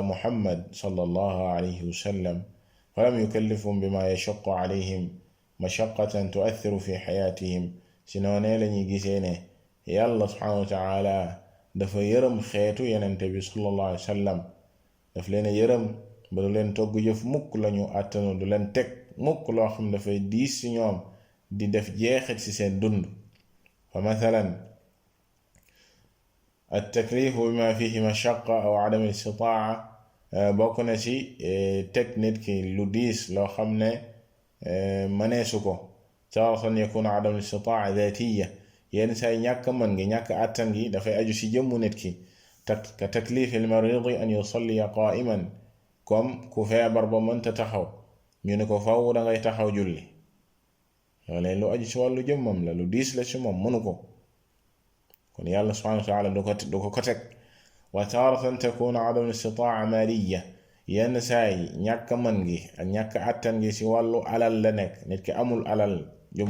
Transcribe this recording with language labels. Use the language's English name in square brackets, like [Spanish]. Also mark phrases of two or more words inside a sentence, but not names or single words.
[Arabic] محمد صلى الله عليه وسلم فلم يكلفهم بما يشق عليهم مشقة تؤثر في حياتهم [Wolof] si noonee lañuy gisee ne yàlla [Arabic] سبحانه وتعالى [Wolof] dafa yërëm xeetu yenente bi [Arabic] صلى الله عليه وسلم [Wolof] daf leen yërëm ba du leen togg jëf mukk lañu àttanu du leen teg mukk loo xam dafay diis ci ñoom di def jeexit ci seen dund [Arabic] فمثلا التكليف بما فيه مشقة أو عدم الاستطاعة [Wolof] bokk na ci teg nit ki lu diis loo xam ne mëneesu ko [Arabic] تارة يكون عدم الاستطاعة ذاتية [Wolof] yenn say ñàkk mën gi ñàkk àttan gi dafay aju ci jëmmu nit ki [Arabic] كتكليف المريض أن يصلي قائما [Wolof] comme ku feebar ba mënta taxaw ñu ne ko faw dangay taxaw julli loolee lu aju ci wàllu jëmmam la lu diis la ci moom mënu ko kon yàlla [Arabic] سبحانه وتعالى [Wolof] du ko ko teg [Arabic] وتارة تكون عدم الاستطاعة مالية [Wolof] yenn saay ñàkk mën gi ak ñàkk àttan gi ci wàllu alal la nekk nit ki amul alal jum